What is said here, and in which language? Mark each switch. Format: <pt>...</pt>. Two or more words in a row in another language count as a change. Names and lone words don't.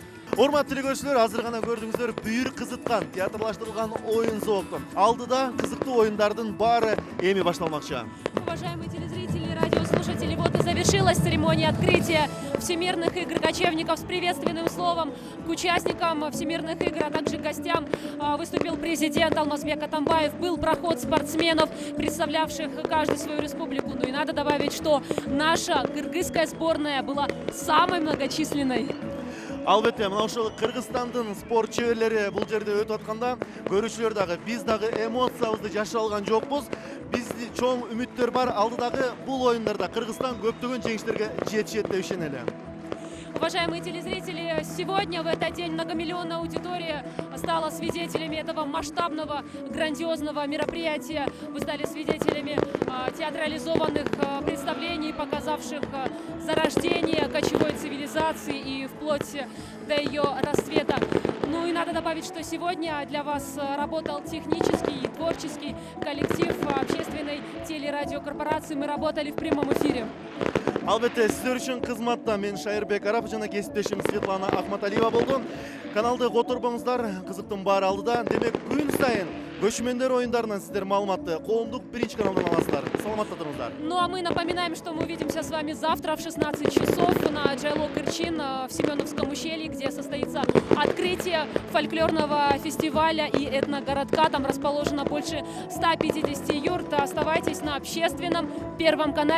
<ky>Урматтуу телекөрүүчүлөр, азыр гана көрдүңүздөр бүйүр кызыткан, театрлаштырылган оюн зоокун. Алдыда кызыктуу оюндардын баары эми башталмакчы.</ky> <ru>Уважаемые телезрители, радиослушатели, вот и завершилась церемония открытия Всемирных игр кочевников. С приветственным словом к участникам Всемирных игр, а также гостям выступил президент Алмазбек Атамбаев. Был проход спортсменов, представлявших каждую свою республику. Ну и надо добавить, что наша кыргызская сборная была самой многочисленной.</ru> <ky>Албетте, мына ошол Кыргызстандын спорт чеберлери бул жерде өтүп атканда, көрүүчүлөр дагы биз дагы эмоциябызды жашап алган жокпуз. Бизде чоң үмүттөр бар. Алдыдагы бул оюндарда Кыргызстан көптөгөн жеңиштерге жетишет деп ишенели.</ky> <ru>Уважаемые телезрители, сегодня в этот день многомиллионная аудитория стала свидетелями этого масштабного, грандиозного мероприятия. Вы стали свидетелями театрализованных представлений, показавших зарождение кочевой цивилизации и вплоть до ее расцвета. Ну и надо добавить, что сегодня для вас работал технический и творческий коллектив общественной телерадиокорпорации. Мы работали в прямом эфире.</ru> <ky>Албетте, сиздер үчүн кызматта мен Шайырбек Арапов жана кесиптешим Светлана Ахматалиева болду. Каналды которбоңуздар, кызыктын баары алдыда. Демек, күн сайын көчмөндөр оюндарынан сиздер маалыматты коомдук биринчи каналдан аласыздар. Саламатта туруңуздар.</ky> <ru>Ну а мы напоминаем, что мы увидимся с вами завтра в 16 часов на Джайло Кырчин в Семеновском ущелье, где состоится открытие фольклорного фестиваля и этногородка. Там расположено больше 150 юрт. Оставайтесь на общественном Первом канале.</ru>